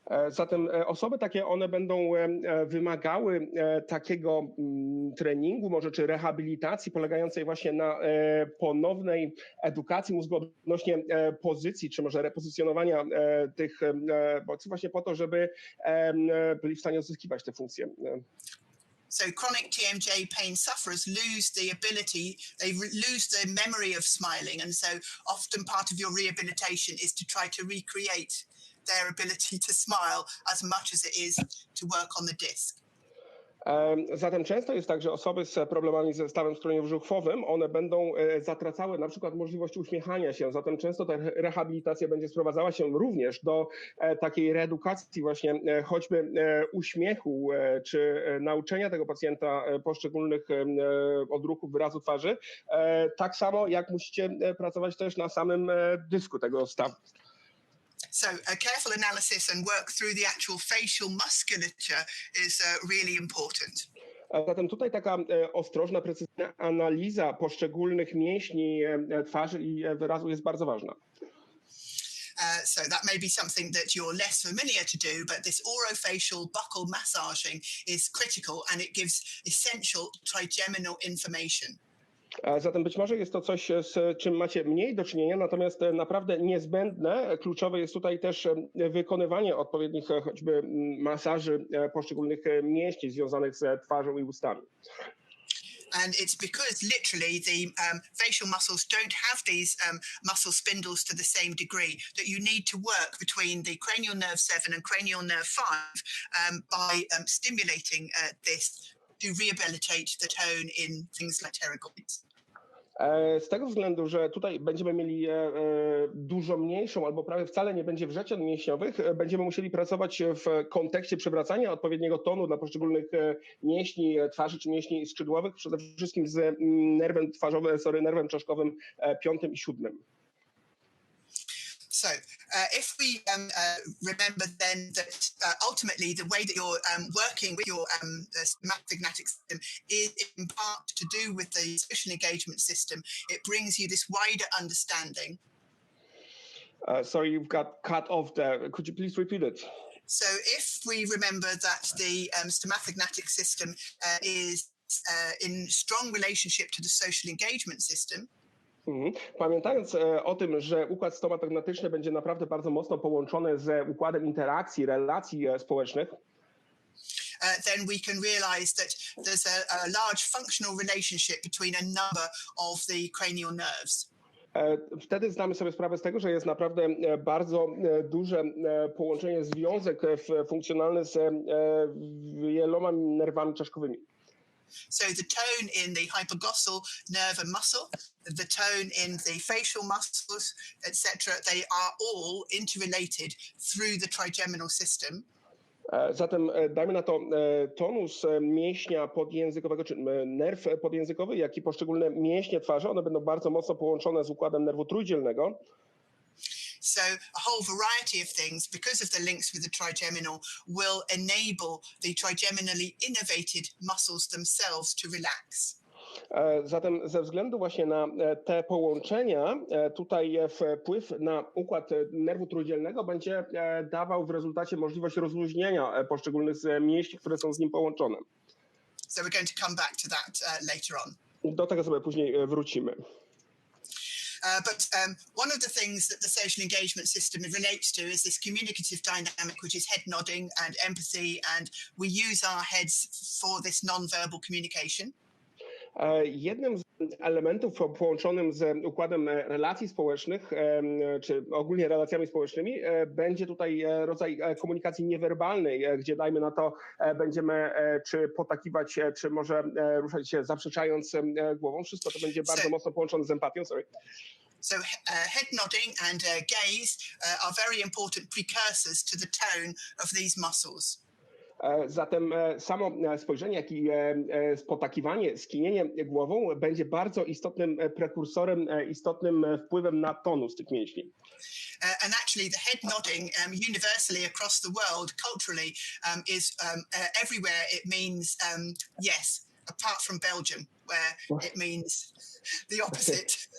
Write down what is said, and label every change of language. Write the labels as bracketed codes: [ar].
[pl] Zatem osoby takie, one będą wymagały takiego treningu, może czy rehabilitacji polegającej właśnie na ponownej edukacji mózgu odnośnie pozycji, czy może repozycjonowania tych bodźców właśnie po to, żeby byli w stanie odzyskiwać te funkcje. [en] So chronic TMJ pain sufferers lose the ability, they lose the memory of smiling. And so often part of your rehabilitation is to try to recreate their ability to smile as much as it is to work on the disc. [pl] Zatem często jest tak, że osoby z problemami ze stawem skroniowo-żuchwowym, one będą zatracały na przykład możliwość uśmiechania się. Zatem często ta rehabilitacja będzie sprowadzała się również do takiej reedukacji właśnie choćby uśmiechu, czy nauczenia tego pacjenta poszczególnych odruchów wyrazu twarzy. Tak samo jak musicie pracować też na samym dysku tego stawu. [en] So a careful analysis and work through the actual facial musculature is really important. [pl] Zatem tutaj taka ostrożna, precyzyjna analiza poszczególnych mięśni twarzy i wyrazu jest bardzo ważna. [en] So that may be something that you're less familiar to do, but this orofacial buccal massaging is critical and it gives essential trigeminal information. [pl] Zatem być może jest to coś, z czym macie mniej do czynienia, natomiast naprawdę niezbędne, kluczowe jest tutaj też wykonywanie odpowiednich choćby masaży poszczególnych mięśni związanych z twarzą i ustami. [en] And it's because literally the facial muscles don't have these muscle spindles to the same degree that you need to work between the cranial nerve 7 and cranial nerve 5 by stimulating this to rehabilitate the tone in things like pterygoids. [pl] Z tego względu, że tutaj będziemy mieli dużo mniejszą albo prawie wcale nie będzie wrzecion mięśniowych, będziemy musieli pracować w kontekście przywracania odpowiedniego tonu dla poszczególnych mięśni twarzy czy mięśni skrzydłowych, przede wszystkim z nerwem twarzowym, nerwem czaszkowym 5 i 7. [en] So if we remember then that ultimately the way that you're working with your stomatognathic system is in part to do with the social engagement system, it brings you this wider understanding. Sorry, you've got cut off there. Could you please repeat it? So if we remember that the stomatognathic system is in strong relationship to the social engagement system, [pl] Pamiętając o tym, że układ stomatognatyczny będzie naprawdę bardzo mocno połączony z układem interakcji, relacji społecznych, [en] then we can realize that there's a large functional relationship between a number of the cranial nerves. [pl] Wtedy zdamy sobie sprawę z tego, że jest naprawdę bardzo duże połączenie, związek funkcjonalny z wieloma nerwami czaszkowymi. [en] So the tone in the hypoglossal nerve and muscle, the tone in the facial muscles, etc., they are all interrelated through the trigeminal system. [pl] Zatem dajmy na to tonus mięśnia podjęzykowego, czy nerw podjęzykowy, jak i poszczególne mięśnie twarzy, one będą bardzo mocno połączone z układem nerwu trójdzielnego. [en] So a whole variety of things, because of the links with the trigeminal, will enable the trigeminally innervated muscles themselves to relax. [pl] Zatem ze względu właśnie na te połączenia, tutaj wpływ na układ nerwu trójdzielnego będzie dawał w rezultacie możliwość rozluźnienia poszczególnych mięśni, które są z nim połączone. [en] So we're going to come back to that later on. [pl] Do tego sobie później wrócimy. [en] But one of the things that the social engagement system relates to is this communicative dynamic, which is head nodding and empathy, and we use our heads for this non-verbal communication. [pl] Jednym z elementów połączonym z układem relacji społecznych, czy ogólnie relacjami społecznymi, będzie tutaj rodzaj komunikacji niewerbalnej, gdzie dajmy na to będziemy czy potakiwać, czy może ruszać się zaprzeczając głową. Wszystko to będzie bardzo mocno połączone z empatią. [en] So head nodding and gaze are very important precursors to the tone of these muscles. [pl] Zatem samo spojrzenie, jak i potakiwanie, skinienie głową będzie bardzo istotnym prekursorem, istotnym wpływem na tonus tych mięśni. [en] And actually the head nodding universally across the world culturally is everywhere it means yes, apart from Belgium, where it means the opposite.